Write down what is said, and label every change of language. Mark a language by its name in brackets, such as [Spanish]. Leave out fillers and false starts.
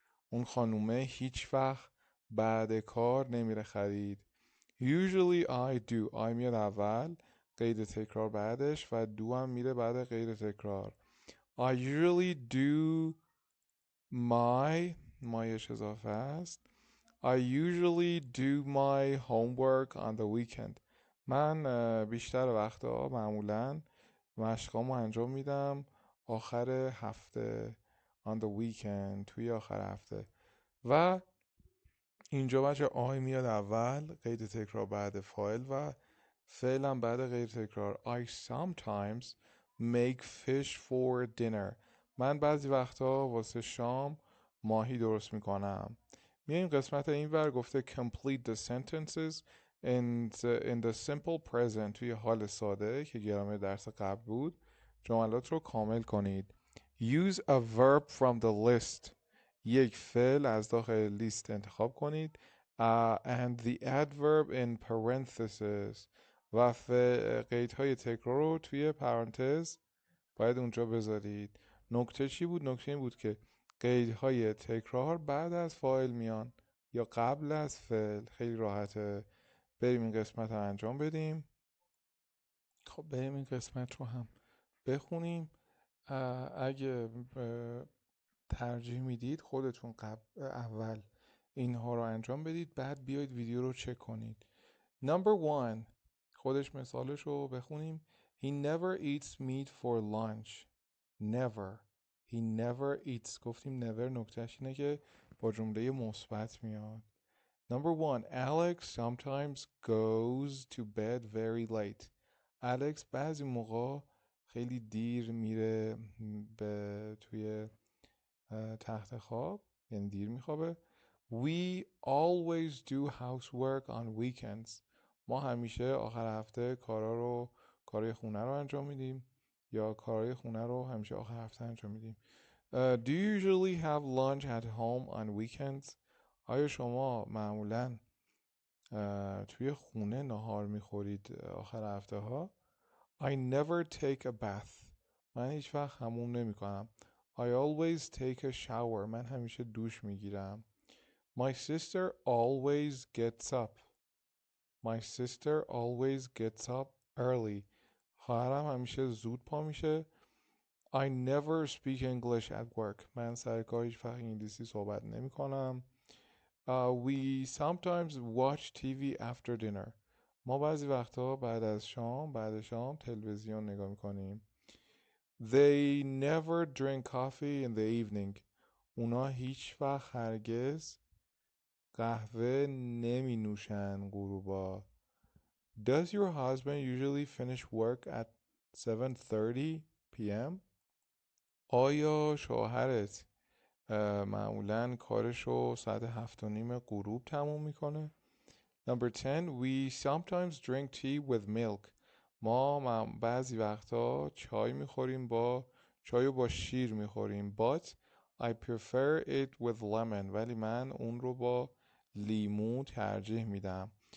[Persian] اون خانومه هیچ وقت بعد کار نمیره خرید. [English] usually I do. I [Persian] میاد اول، قید تکرار بعدش و do هم میره بعد غیر تکرار. [English] I usually do [Persian] مایش اضافه است. [English] I usually do my homework on the weekend. [Persian] من بیشتر وقتا معمولا مشقامو انجام میدم آخر هفته. [English] on the weekend [Persian] توی آخر هفته. و اینجا بچه آی میاد اول، قید تکرار بعد فاعل و فعلم بعد قید تکرار. [English] I sometimes make fish for dinner. [Persian] من بعضی وقتا واسه شام ماهی درست میکنم. میایم قسمت این ور، گفته [English] complete the sentences in the simple present. [Persian] توی حال ساده که گرامر درس قبل بود جملات رو کامل کنید. [English] use a verb from the list. [Persian] یک فعل از داخل لیست انتخاب کنید. [English] and the adverb in parentheses. [Persian] و قیدهای تکرار رو توی پرانتز باید اونجا بذارید. نکته چی بود؟ نکته این بود که قیدهای تکرار بعد از فاعل میان یا قبل از فعل. خیلی راحته. بریم این قسمت رو انجام بدیم. خب بریم این قسمت رو هم بخونیم. اگه ترجیح میدید خودتون اول اینها رو انجام بدید، بعد بیاید ویدیو رو چک کنید. [English] Number 1 [Persian] خودش مثالش رو بخونیم. [English] He never eats meat for lunch. Never. He never eats. [Persian] گفتیم never نکتهش اینه که با جمله مثبت میاد. [English] Number 1 Alex sometimes goes to bed very late. [Persian] Alex بعضی موقع خیلی دیر میره توی تخت خواب، یعنی دیر میخوابه. [English] We always do housework on weekends. [Persian] ما همیشه آخر هفته کارهای خونه رو انجام میدیم، یا کارهای خونه رو همیشه آخر هفته انجام میدیم. [English] Do you usually have lunch at home on weekends? [Persian] آیا شما معمولاً توی خونه نهار میخورید آخر هفته ها؟ [English] I never take a bath. [Persian] من هیچ وقت حموم نمی کنم. [English] I always take a shower. [Persian] من همیشه دوش میگیرم. [English] My sister always gets up. My sister always gets up early. [Persian] خواهرم همیشه زود پا میشه. [English] I never speak English at work. [Persian] من سر کار هیچ وقت انگلیسی صحبت نمی کنم. [English] We sometimes watch TV after dinner. [Persian] ما بعضی وقتا بعد شام تلویزیون نگاه میکنیم. [English] They never drink coffee in the evening. [Persian] اونا هیچ وقت هرگز قهوه نمی نوشن غروبا. [English] Does your husband usually finish work at 7:30 p.m.? [Persian] آیا شوهرت معمولاً کارشو ساعت 7:30 غروب تموم میکنه؟ [English] Number 10 We sometimes drink tea with milk. [Persian] ما بعضی وقتا چای رو با شیر میخوریم. [English] But I prefer it with lemon. [Persian] ولی من اون رو با لیمو ترجیح میدم.